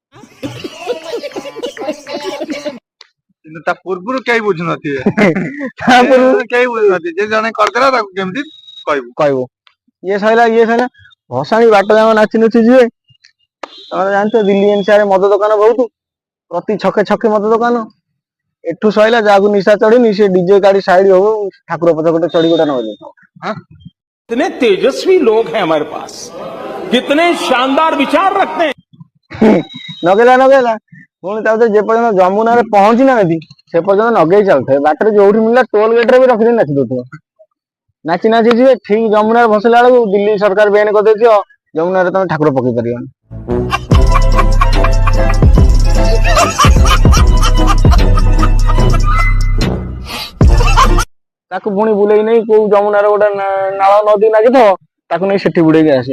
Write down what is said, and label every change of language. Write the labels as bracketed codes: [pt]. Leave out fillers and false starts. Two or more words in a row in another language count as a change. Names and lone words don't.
[or] କିନ୍ତୁ ତା ପୂର୍ବରୁ କେହି ବୁଝୁନଥିବେ, କେହି ବୁଝୁନଥିବେ, ଯେ ଜଣେ କରିଦେଲା ତାକୁ କେମିତି କହିବୁ। ଇଏ ସଇଲା, ଭସାଣି ବାଟ ଯାକ ନାଚି ନୁଚି ଯିବେ। ତମେ ଜାଣିଛ ଦିଲ୍ଲୀ ଏନସିଆର ମଦ ଦୋକାନ ବହୁତ, ପ୍ରତି ଛକେ ଛକେ ମଦ ଦୋକାନ। ଏଠୁ ସଇଲା ଯାହାକୁ ନିଶା ଚଢିନି ସେ ଡିଜେ ଗାଡି ସାଇଡ ହବ ଠାକୁର ପଛ ଗୋଟେ ଚଢି ଗୋଟେ ନଗେଇ [hi] कितने तेजस्वी लोग हैं हमारे पास, कितने शानदार विचार रखते हैं। [or] ନଗେଇଲା ପୁଣି ତାପରେ ଯେ ପର୍ଯ୍ୟନ୍ତ ଯମୁନାରେ ପହଞ୍ଚି ନାହାନ୍ତି ସେ ପର୍ଯ୍ୟନ୍ତ ନଗେଇ ଚାଲୁଥାଏ। ବାଟରେ ଯୋଉଠି ମିଳିଲା [en] toll gate [or] ରେ ବି ରଖିଦେଇ ନାଚି ଦଉଥିବ। ନାଚି ନାଚି ଯିବେ, ଠିକ ଯମୁନାରେ ଭସେଇଲା ବେଳକୁ ଦିଲ୍ଲୀ ସରକାର ବେନ୍ କରିଦେଇଥିବ ଯମୁନାରେ ତମେ ଠାକୁର ପକେଇ ପାରିବନି। ତାକୁ ପୁଣି ବୁଲେଇ ନେଇ କୋଉ ଯମୁନାର ଗୋଟେ ନାଳ ନଦୀ ଲାଗିଥିବ ତାକୁ ନେଇ ସେଠି ବୁଡେଇକି ଆସେ।